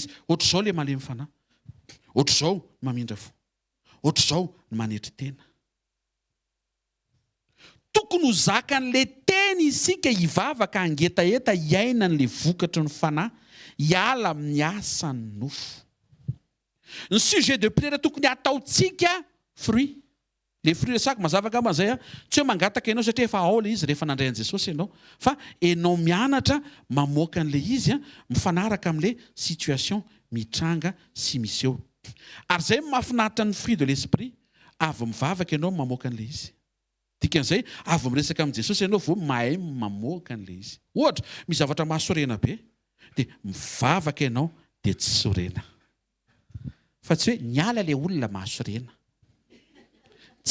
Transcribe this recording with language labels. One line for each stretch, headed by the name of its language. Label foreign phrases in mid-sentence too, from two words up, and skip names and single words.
Malagasy: Ohatr'izao le malemy fanahy. Ohatr'izao ny mamindra fo. Ohatr'izao ny manetry tena. Tokony ho zakan'le teny isika hivavaka angetaeta hiaina n'le vokatry ny fanahy, hiala amin'ny asan'ny nofo. Ny
French: sujet de prière
Malagasy: tokony ataontsika fruit. Le fruit resaka mazava angamba zay tsy hoe mangataka ianao satria efa ao le izy rehefa nandray an'i Jesosy ianao, fa ianao mianatra mamoaka an'le izy mifanaraka amin'le situation mitranga sy miseho. Ary zay mahafinaritra ny
French: fruit de l'esprit,
Malagasy: avy mivavaka ianao mamoaka an'le izy. Dikan'izay avy miresaka amin'i Jesosy ianao vao mahay mamoaka an'le izy. Ohatra, misy zavatra mahasorena be dia mivavaka ianao dia tsy sorena. Fa tsy hoe niala le olona mahasorena.